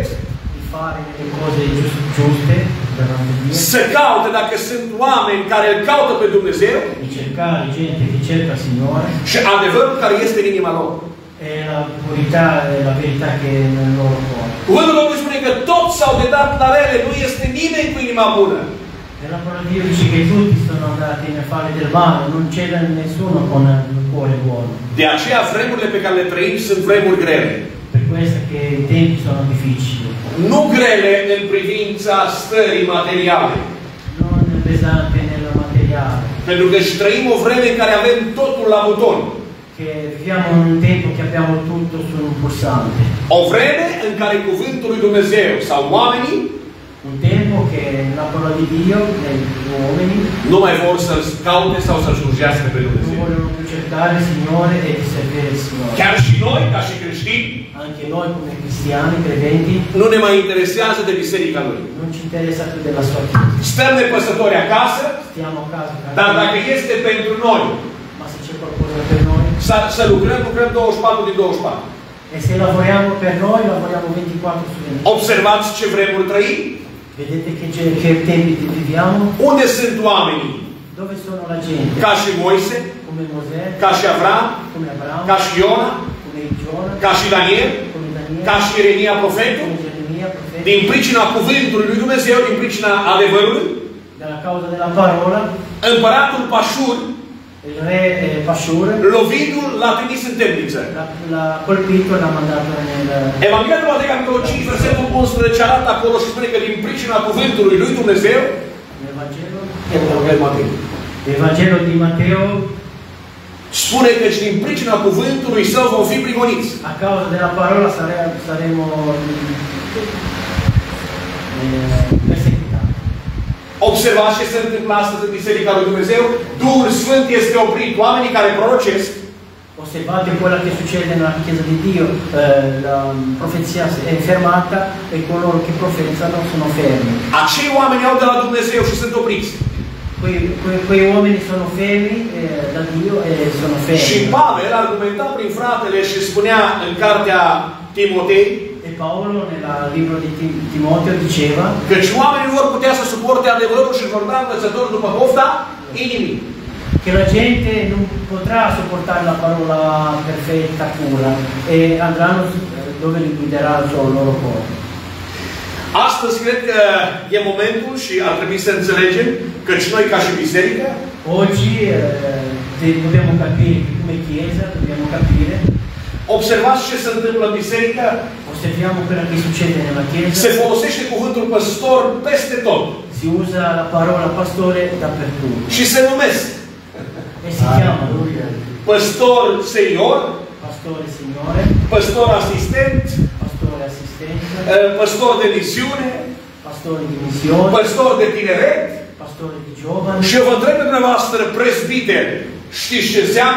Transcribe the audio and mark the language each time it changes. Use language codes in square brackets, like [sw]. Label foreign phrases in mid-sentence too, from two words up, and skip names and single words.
[it] di fare le cose giuste davanti a Dio, [ro] să caute dacă sunt oameni care îl caută pe Dumnezeu [it] di cercare gente che cerca il Signore [ro] și adevărul care este în inima lor. [it] e la purità e la verità che è nel loro cuore. [ro] Cuvântul Domnului spune că toți s-au dedat la rele, nu este nimeni cu inima bună. [it] E la parola di Dio dice che tutti sono andati nel fare del male, non c'era nessuno con il cuore buono. [ro] De aceea vremurile pe care le trăim sunt vremuri grele. [it] Per questo che i tempi sono difficili. [ro] Nu grele în privința stării materiale. [it] Non pesante nel materiale. [ro] Pentru că și trăim o vreme în care avem totul la buton. [it] Che viviamo in un tempo che abbiamo tutto su un pulsante. [ro] O vreme în care cuvântul lui Dumnezeu sau oamenii [it] Un tempo che la parola di Dio, gli uomini, [ro] nu mai vor să-L caute sau să-L slujească pe [it] non [ro] Dumnezeu. [it] vogliono più cercare il Signore e di servire il Signore. [ro] Chiar și noi, ca și creștini, [it] Anche noi come cristiani, credenti, [ro] nu ne mai interesează de biserica Lui. [it] non ci interessa più della sua Chiesa. [ro] Stăm nepăsători acasă, [it] Stiamo a casa, [ro] dar dacă este pentru noi [it] ma se c'è qualcosa per noi, [ro] să lucrăm 24 din 24. [it] e se lavoriamo per noi, lavoriamo 24 su 24. [ro] Observați ce vremuri trăim? [it] Vedete che tempi viviamo? [ro] Unde sunt oamenii? [it] Dove sono la gente? [ro] Ca și Moise, [it] Come Mosè, [ro] ca și Avram, [it] come Abramo, [ro] ca și Iona, [it] come Giona, [ro] ca și Daniel, [it] come Daniele, [ro] ca și Ieremia profetul, [it] come Geremia, profeta, [ro] din pricina cuvântului lui Dumnezeu, din pricina adevărului, [it] dalla causa della parola, [ro] împăratul Pașur, [it] il re Pashur [ro] lovindu-l, l-a trimis în temniță. [it] l'ha colpito e l'ha mandato nel... [ro] Evanghelia de Matei, capitolul 5, versetul 11, arată acolo și spune că din pricina cuvântului lui Dumnezeu, [it] Nel Vangelo? [ro] Evanghelia [it] Vangelo di Matteo, [ro] spune că din pricina cuvântului său vom fi prigoniți. [it] a causa della parola saremo perseguitati. [ro] O Observați ce se întâmplă astăzi în Biserica lui Dumnezeu. Duhul Sfânt este oprit. Oamenii care prorocesc. [it] Osservate quello che succede nella Chiesa di Dio, la profezia è fermata e coloro che profetizzano sono fermi. [ro] Acei oameni au de la Dumnezeu și sunt opriți. [it] Quei uomini sono fermi da Dio e sono fermi. [ro] Și Pavel argumenta prin fratele și spunea în cartea Timotei, [it] e Paolo nel libro di Timoteo diceva [ro] căci oamenii vor putea să suporte adevărul și vor da învățători după pofta inimii. [it] Che la gente non potrà sopportare la parola perfetta, pura, e andranno dove li guiderà il loro cuore. [ro] Astăzi cred că e momentul și ar trebui să înțelegem că și noi ca și biserică [it] oggi dobbiamo capire che come Chiesa dobbiamo capire. [ro] Observați ce se întâmplă în biserică. [it] Osserviamo quello che succede nella Chiesa. [ro] Se folosește cuvântul păstor peste tot. [it] Si usa la parola pastore dappertutto. [ro] Și se numesc [it] e si chiama [ro] păstor senior, [it] pastore signore, [ro] păstor asistent, [it] pastore assistente, [ro] păstor de misiune, [it] pastore di missione, [ro] păstor de tineret. [it] pastore di giovani. [ro] Și eu vă întreb pe dumneavoastră, presbiteri, știți ce înseamnă?